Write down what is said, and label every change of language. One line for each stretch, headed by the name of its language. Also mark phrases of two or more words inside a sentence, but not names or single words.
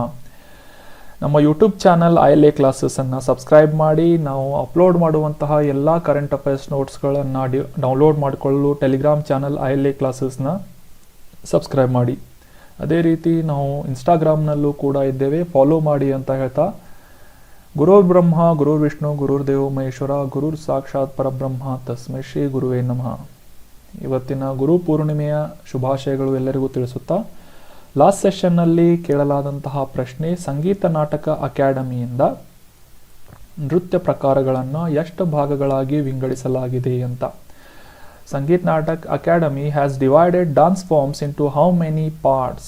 Kannada: ನಮ್ಮ
English: YouTube channel
Kannada: ಐಎಲ್ಎ ಕ್ಲಾಸಸ್ಸನ್ನು ಸಬ್ಸ್ಕ್ರೈಬ್ ಮಾಡಿ. ನಾವು ಅಪ್ಲೋಡ್ ಮಾಡುವಂತಹ ಎಲ್ಲ
English: current affairs
Kannada: ನೋಟ್ಸ್ಗಳನ್ನು ಡೌನ್ಲೋಡ್ ಮಾಡಿಕೊಳ್ಳಲು
English: Telegram channel
Kannada: ಐಎಲ್ಎ ಕ್ಲಾಸಸ್ನ ಸಬ್ಸ್ಕ್ರೈಬ್ ಮಾಡಿ. ಅದೇ ರೀತಿ ನಾವು ಇನ್ಸ್ಟಾಗ್ರಾಮ್ನಲ್ಲೂ ಕೂಡ ಇದ್ದೇವೆ, ಫಾಲೋ ಮಾಡಿ ಅಂತ ಹೇಳ್ತಾ,
Sanskrit: ಗುರುರ್ ಬ್ರಹ್ಮ ಗುರುರ್ ವಿಷ್ಣು ಗುರುರ್ದೇವೋ ಮಹೇಶ್ವರ ಗುರುರ್ ಸಾಕ್ಷಾತ್ ಪರಬ್ರಹ್ಮ ತಸ್ಮೈ ಶ್ರೀ ಗುರುವೇ ನಮಃ.
Kannada: ಇವತ್ತಿನ ಗುರು ಪೂರ್ಣಿಮೆಯ ಶುಭಾಶಯಗಳು ಎಲ್ಲರಿಗೂ ತಿಳಿಸುತ್ತಾ,
English: last sessionನಲ್ಲಿ
Kannada: ಕೇಳಲಾದಂತಹ ಪ್ರಶ್ನೆ, ಸಂಗೀತ ನಾಟಕ ಅಕಾಡೆಮಿಯಿಂದ ನೃತ್ಯ ಪ್ರಕಾರಗಳನ್ನು ಎಷ್ಟು ಭಾಗಗಳಾಗಿ ವಿಂಗಡಿಸಲಾಗಿದೆ ಅಂತ.
English: Sangeet Natak Akademi has divided dance forms into how many parts?